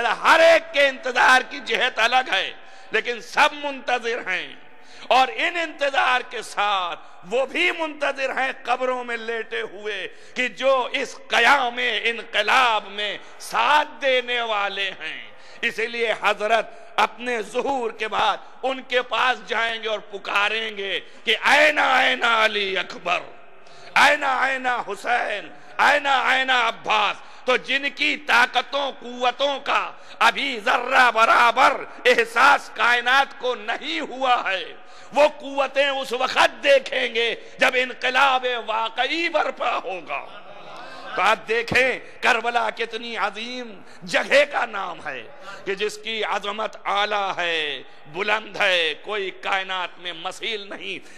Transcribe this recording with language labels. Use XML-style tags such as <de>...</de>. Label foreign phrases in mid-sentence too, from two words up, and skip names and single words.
<ur>ہر ایک کے انتظار کی جہت الگ ہے، لیکن سب منتظر ہیں، اور ان انتظار کے ساتھ وہ بھی منتظر ہیں قبروں میں لیٹے ہوئے کہ جو اس قیام انقلاب میں ساتھ دینے والے ہیں۔ اسی لیے حضرت اپنے ظہور کے بعد ان کے پاس جائیں گے اور پکاریں گے کہ</ur> <ar>اینا اینا علی اکبر، اینا اینا حسین، اینا اینا عباس۔</ar> <ur>تو جن کی طاقتوں قوتوں کا ابھی ذرہ برابر احساس کائنات کو نہیں ہوا ہے، وہ قوتیں اس وقت دیکھیں گے جب انقلاب واقعی برپا ہوگا۔ تو آپ دیکھیں کربلا کتنی عظیم جگہ کا نام ہے کہ جس کی عظمت اعلیٰ ہے، بلند ہے، کوئی کائنات میں مثیل نہیں۔</ur>